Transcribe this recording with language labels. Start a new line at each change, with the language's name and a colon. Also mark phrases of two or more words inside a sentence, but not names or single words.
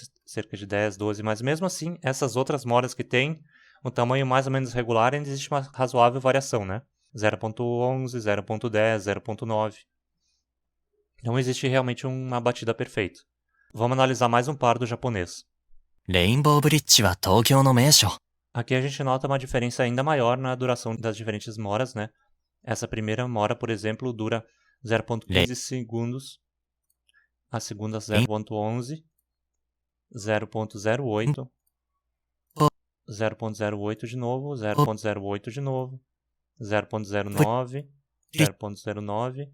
Portuguese: Cerca de 10, 12, mas mesmo assim, essas outras moras que têm um tamanho mais ou menos regular, ainda existe uma razoável variação, né? 0.11, 0.10, 0.9. Não existe realmente uma batida perfeita. Vamos analisar mais um par do japonês.
Japanese: レインボーブリッジは東京の名所。
Portuguese: Aqui a gente nota uma diferença ainda maior na duração das diferentes moras, né? Essa primeira mora, por exemplo, dura 0.15 segundos. A segunda 0.11, 0.08, 0.08 de novo, 0.08 de novo, 0.09, 0.09.